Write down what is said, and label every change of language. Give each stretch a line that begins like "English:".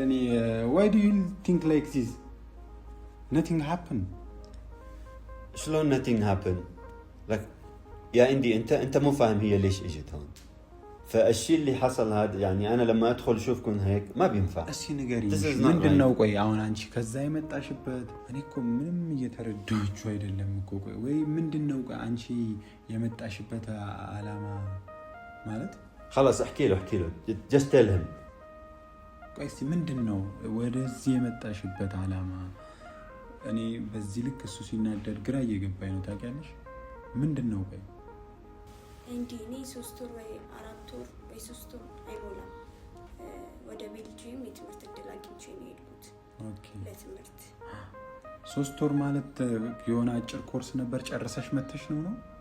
English: እኔ why do you think like this? Nothing happened. شلون nothing happened?
Arabic: لك يا عندي انت مو فاهم هي ليش اجت هون. فالشيء اللي حصل هذا يعني انا لما ادخل اشوفكم هيك ما بينفع.
Amharic: እስኪ ንገሪኝ ምንድነው? ቆይ አሁን አንቺ ከዛ የመጣሽበት እኔ እኮ ምንም እየተረዳችሁ አይደለም እኮ ቆይ ወይ ምንድነው አንቺ የመጣሽበት አላማ ማለት
Arabic: خلاص احكي له
English: just tell him.
Amharic: ቆይ እስኪ ምንድነው ወደዚህ የመጣሽበት አላማ? እኔ በዚህ ልክ እሱ ሲናደድ ግራ እየገባኝ ነው ታውቂያለሽ? ምንድነው? ቆይ እንዴ እኔ 3 ወር ወይ 4 ወር ወይ 3 ወር አይሞላም ወደ ቤልጂየም የትምህርት እድል አግኝቼ ነው የሄድኩት። ኦኬ ለትምህርት 3 ወር ማለት የሆነ አጭር ኮርስ ነበር ጨርሰሽ መተሽ ነው?